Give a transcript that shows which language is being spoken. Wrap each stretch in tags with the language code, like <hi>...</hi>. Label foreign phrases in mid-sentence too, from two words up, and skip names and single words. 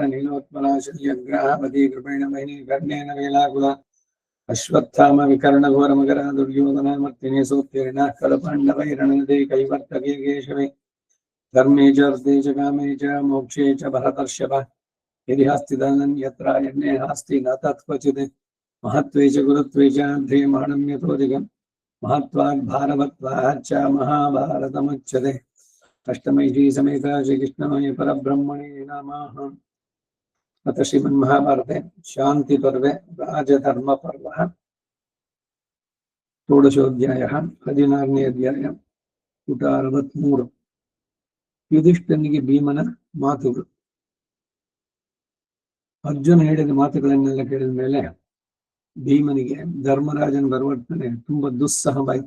<sa>नीलोत्पला शल्यग्राहपति कृपेण महिनी कर्णेन वेलाकुला अश्वत्थाम विकर्णघोरमकरा दुर्योधनामर्तिने सोत्तीर्णः कलपाण्डवैरणनदे कैवर्तके केशवे धर्मे च अर्थे च कामे च मोक्षे च भरतर्षभ यदि हस्ति धनन्यत्रायण्ये नास्ति न तत्क्वचित् महत्त्वे च गुरुत्वे च ध्येयमाणम्यतोऽधिकं महत्त्वात् भारवत्वात् च महाभारतमुच्यते अष्टमैषी समेता श्रीकृष्णमये परब्रह्मणे नमः। अथ श्रीमन्महाभारते शान्तिपर्वे राजधर्मपर्वः षोडशोऽध्यायः</sa> <kn>16ನೇ ಅಧ್ಯಾಯ ಪುಟ 63 ಯುಧಿಷ್ಠನಿಗೆ ಭೀಮನ ಮಾತುಗಳು. ಅರ್ಜುನ ಹೇಳಿದ ಮಾತುಗಳನ್ನೆಲ್ಲ ಕೇಳಿದ ಮೇಲೆ ಭೀಮನಿಗೆ ಧರ್ಮರಾಜನ ಪರಿವರ್ತನೆ ತುಂಬಾ ದುಸ್ಸಹವಾಯಿತು.</kn>